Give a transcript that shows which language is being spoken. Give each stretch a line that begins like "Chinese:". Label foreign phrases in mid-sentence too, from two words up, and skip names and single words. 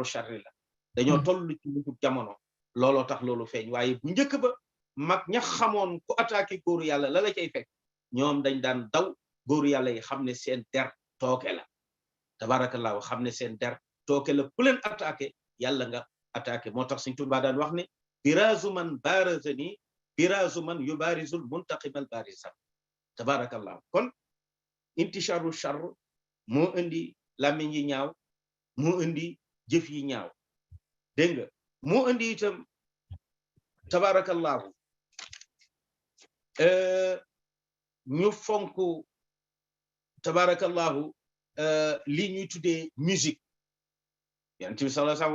Wolof: sharri la dañoo toll ci mujjub jamono looloo tax loolu feeñ waaye bu njëkk ba mag ña xamoon ku attaqué góoru yàlla la la cay fekk ñoom dañ daan daw góoru yàlla yi xam ne seen der tooke la tabarakallahu xam ne seen der tooke la ku leen attaqué yàlla nga attaqué moo tax Sëñ Tuubaa daan wax ne
Arabic: بِرازُ مَن بارَزَني بِرازُ مَن يُبارِزُ المُنتَقِمَ بارِزًا
Wolof: tabarakallahu kon
Arabic: انتشارُ شرّ
Wolof: moo indi làmmiñ yi ñaaw moo indi jëf yi ñaaw dégg nga moo indi itam tabarakallahu ñu fonk tabarakallahu lii ñuy tuddee musique Yonent bi
Arabic: صلى الله عليه وسلم